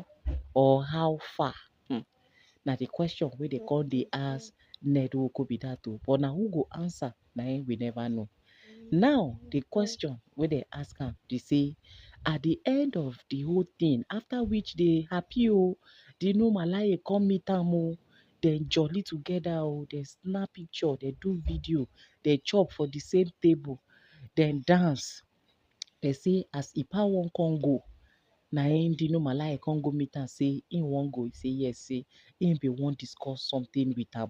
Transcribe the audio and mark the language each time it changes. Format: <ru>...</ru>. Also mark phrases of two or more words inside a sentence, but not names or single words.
<pcm>Or how far? Now the question where they call the ask Ned Nwoko be that too. But now who go answer? Now we never know. Now the question where they ask am, they say at the end of the whole thing, after which they happy Dino Malaye come meet am then jolly together they snap picture, they do video, they chop for the same table, then dance. They say as Ipa wan come go, na him Dino Malaye come go meet am say him wan go. He say yes, say him be wan discuss something with am.</pcm>